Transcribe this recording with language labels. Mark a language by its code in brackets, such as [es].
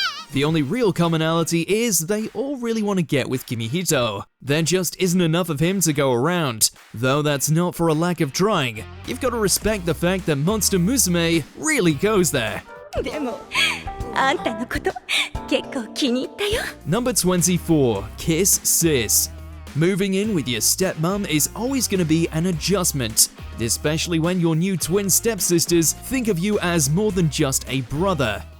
[en] The only real commonality is they all really want to get with Kimihito. There just isn't enough of him to go around, though that's not for a lack of trying. You've got to respect the fact that Monster Musume really goes there. [ja] でもあんたのこと結構気に入ったよ。 [en] Number 24, Kiss Sis. Moving in with your stepmom is always going to be an adjustment, especially when your new twin stepsisters think of you as more than just a brother.